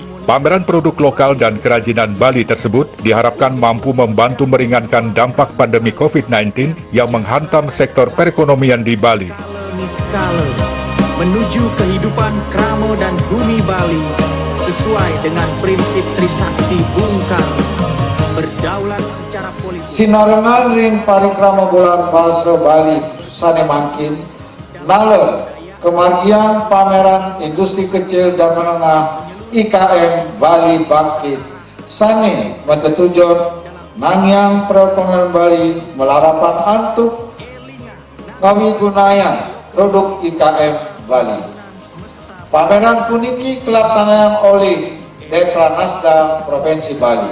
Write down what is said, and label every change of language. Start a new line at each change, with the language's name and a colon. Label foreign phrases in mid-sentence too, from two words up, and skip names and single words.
Indonesian: Pameran produk lokal dan kerajinan Bali tersebut diharapkan mampu membantu meringankan dampak pandemi COVID-19 yang menghantam sektor perekonomian di Bali. Menuju kehidupan kramo dan bumi Bali sesuai dengan prinsip Trisakti Bung Karno, berdaulat secara politik.
Balinese: Sinarengan ring parikrama bulan bahasa Bali sane mangkin nale kemargian pameran industri kecil dan menengah IKM Bali Bangkit sane metetujon nangyang perekonomian Bali melarapan antuk ngawigunayan produk IKM Bali. Pameran puniki kelaksanaan oleh Dekranasda Provinsi Bali.